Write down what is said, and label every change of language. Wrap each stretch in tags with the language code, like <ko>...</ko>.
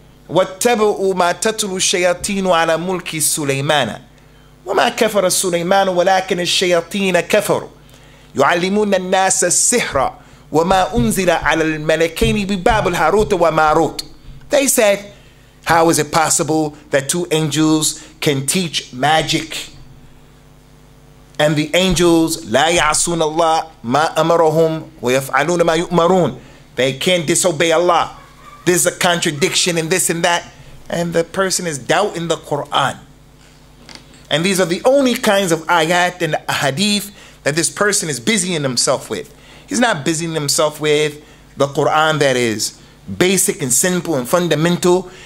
<ar>وَاتَّبَعُوا مَا تَتْلُو الشَّيَاطِينُ عَلَى مُلْكِ سُلَيْمَانَ وَمَا كَفَرَ سُلَيْمَانُ وَلَكِنَ الشَّيَاطِينَ كَفَرُوا يُعَلِّمُونَ النَّاسَ السِّحْرَ وَمَا أُنزِلَ عَلَى الْمَلَكَيْنِ بِبَابِلْ هَارُوتَ وَمَارُوتَ.</ar> <en>They said, how is it possible that two angels can teach magic? And the angels,</en> <ar>لا يعصون الله ما أمرهم ويفعلون ما يؤمرون.</ar> <en>They can't disobey Allah. There's a contradiction in this and that. And the person is doubting the Quran. And these are the only kinds of ayat and hadith that this person is busying himself with. He's not busying himself with the Quran that is basic and simple and fundamental.</en>